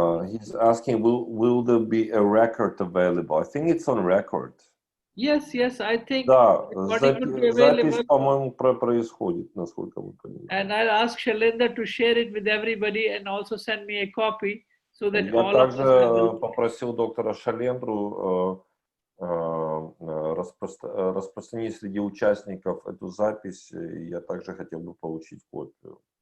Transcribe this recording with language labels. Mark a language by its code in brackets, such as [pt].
[en] He's asking, will there be a record available? I think it's on record. Yes, I think. [ru] Да, запись, по-моему, происходит, насколько мы понимаем. [en] And I'll ask Shailendra to share it with everybody and also send me a copy so that [ru] Я [en] all of us [ru] также попросил доктора Шалендру распространить среди участников эту запись, и я также хотел бы получить копию.